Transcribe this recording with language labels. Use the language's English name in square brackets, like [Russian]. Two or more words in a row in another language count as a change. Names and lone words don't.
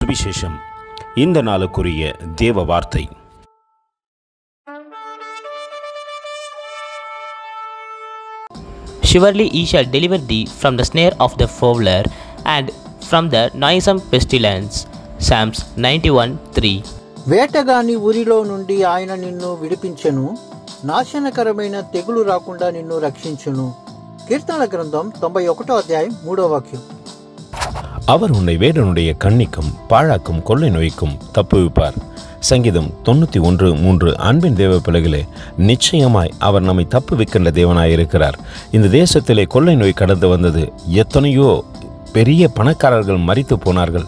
[Tamil] சுவிசேஷம். இந்த நாளுக்குரிய தேவ வார்த்தை. [English] Surely he shall deliver thee from the snare of the fowler and from the noisome pestilence. Psalms 91:3. [Telugu] వేటగాని ఊరిలో నుండి ఆయన నిన్ను విడిపించెను, నాశనకరమైన తెగులు రాకుండా నిన్ను రక్షించును. కీర్తనల గ్రంథం 91వ అధ్యాయం 3వ వాక్యం. [Tamil] அவர் உன்னை வேடனுடைய கண்ணிக்கும் பாழாக்கும் கொள்ளை நோய்க்கும் தப்புவிப்பார். சங்கீதம் 91:3. அன்பின் தேவ பிள்ளைகளே, நிச்சயமாய் அவர் நம்மை தப்புவிக்கின்ற தேவனாயிருக்கிறார். இந்த தேசத்திலே கொள்ளை நோய் கடந்து வந்தது. எத்தனையோ பெரிய பணக்காரர்கள் மரித்து போனார்கள்.